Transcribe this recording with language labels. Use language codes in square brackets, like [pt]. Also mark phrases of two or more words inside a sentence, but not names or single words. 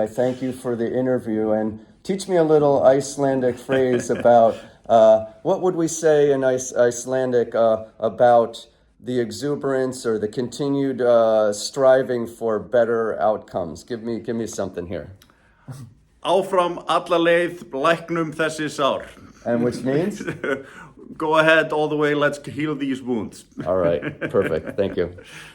[en] I thank you for the interview, and teach me a little Icelandic phrase about what would we say in Icelandic about the exuberance or the continued striving for better outcomes. Give me something here. [is] Áfram alla leið, læknum þessi sár. [en] And which means? Go ahead all the way, let's heal these wounds. All right, perfect. Thank you.